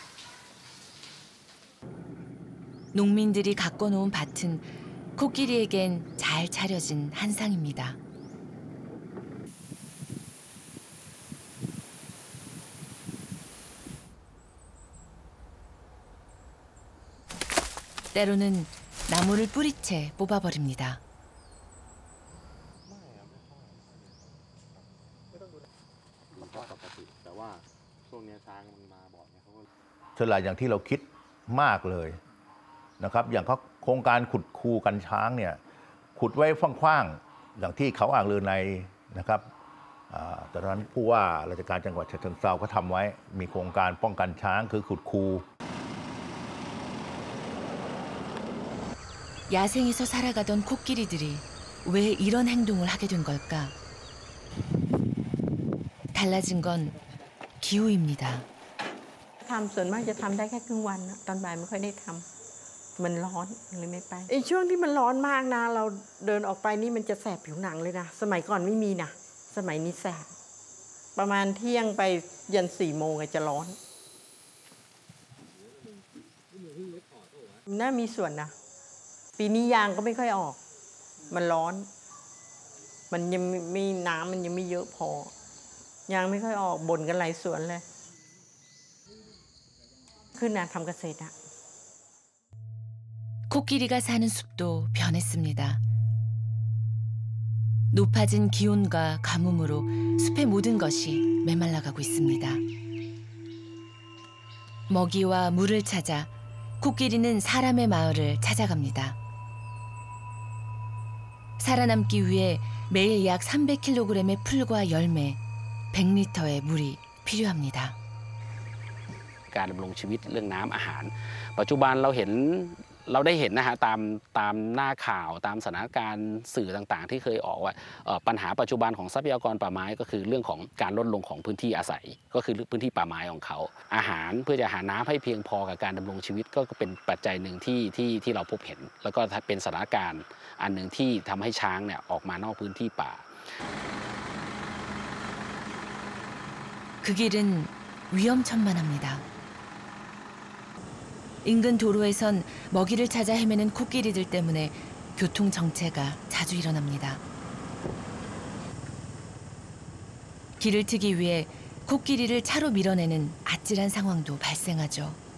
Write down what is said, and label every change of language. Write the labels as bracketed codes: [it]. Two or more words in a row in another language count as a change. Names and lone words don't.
[ko] 농민들이 가꿔놓은 밭은 코끼리에겐 잘 차려진 한상입니다. 때로는 나무를 뿌리채 뽑아버립니다. [th] ส่วนใหญ่อย่างที่เราคิดมากเลยนะครับอย่างโครงการขุดคูกันช้างเนี่ยขุดไว้กว้างๆอย่างที่เขาอ่างลือในนะครับตอนนั้นผู้ว่าราชการจังหวัดฉะเชิงเทราก็ทำไว้มีโครงการป้องกันช้างคือขุดคู [ko] 야생에서 살아가던 코끼리들이 왜 이런 행동을 하게 된 걸까? 달라진 건 기후입니다. [th] ทำส่วนมากจะทำได้แค่ครึ่งวันตอนบ่ายไม่ค่อยได้ทำมันร้อนเลยไม่ไปไอ้ช่วงที่มันร้อนมากนะเราเดินออกไปนี่มันจะแสบผิวหนังเลยนะสมัยก่อนไม่มีนะสมัยนี้แสบประมาณเที่ยงไปยัน4 โมงจะร้อน น่ามีส่วนนะปีนี้ยางก็ไม่ค่อยออกมันร้อนมันยังไม่น้ำมันยังไม่เยอะพอยางไม่ค่อยออกบ่นกันหลายสวนเลยขึ้นนะทำเกษตร [ko] 코끼리가 사는 숲도 변했습니다. 높아진 기온과 가뭄으로 숲의 모든 것이 메말라가고 있습니다. 먹이와 물을 찾아 코끼리는 사람의 마을을 찾아갑니다. 살아남기 위해 매일 약 300kg의 풀과 열매, 100리터의 물이 필요합니다. [th] การดำรงชีวิตเรื่องน้ำอาหารปัจจุบันเราได้เห็นนะฮะตามหน้าข่าวตามสถานการณ์สื่อต่างๆที่เคยออกว่าปัญหาปัจจุบันของทรัพยากรป่าไม้ก็คือเรื่องของการลดลงของพื้นที่อาศัยก็คือพื้นที่ป่าไม้ของเขาอาหารเพื่อจะหาน้ำให้เพียงพอกับการดำรงชีวิตก็เป็นปัจจัยหนึ่งที่เราพบเห็นแล้วก็เป็นสถานการณ์อันหนึ่งที่ทำให้ช้างเนี่ยออกมานอกพื้นที่ป่า [ko] 그 길은 위험천만합니다. 인근 도로에선 먹이를 찾아 헤매는 코끼리들 때문에 교통 정체가 자주 일어납니다. 길을 트기 위해 코끼리를 차로 밀어내는 아찔한 상황도 발생하죠.